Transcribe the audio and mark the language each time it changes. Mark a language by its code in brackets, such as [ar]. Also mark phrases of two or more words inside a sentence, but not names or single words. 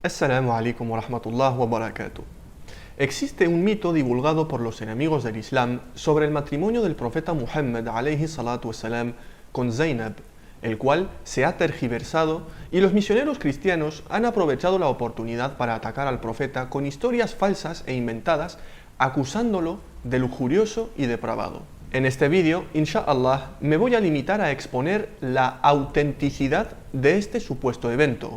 [ar] السلام عليكم ورحمة الله وبركاته. [es] Existe un mito divulgado por los enemigos del Islam sobre el matrimonio del profeta Muhammad [ar] عليه الصلاة والسلام [es] con Zainab, el cual se ha tergiversado y los misioneros cristianos han aprovechado la oportunidad para atacar al profeta con historias falsas e inventadas, acusándolo de lujurioso y depravado. En este vídeo, inshallah, me voy a limitar a exponer la autenticidad de este supuesto evento.